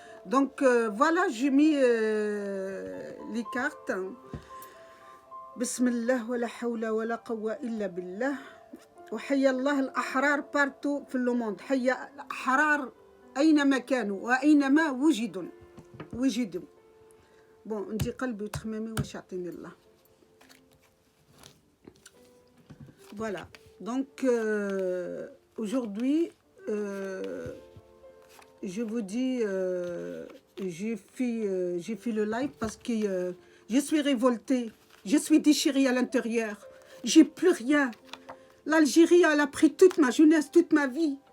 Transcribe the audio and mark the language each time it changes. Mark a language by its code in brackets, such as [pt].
[fr] Donc, voilà, j'ai mis les cartes. [ar] بسم الله ولا حول ولا قوة إلا بالله وحيا الله الأحرار بارتو في اللوموند حيا الأحرار أينما كانوا وأينما وجدوا بون ندي قلبي وتخمامي واش يعطيني الله. [fr] Voilà, donc aujourd'hui je vous dis j'ai fait le live parce que je suis révoltée. Je suis déchirée à l'intérieur. J'ai plus rien. L'Algérie, elle a pris toute ma jeunesse, toute ma vie.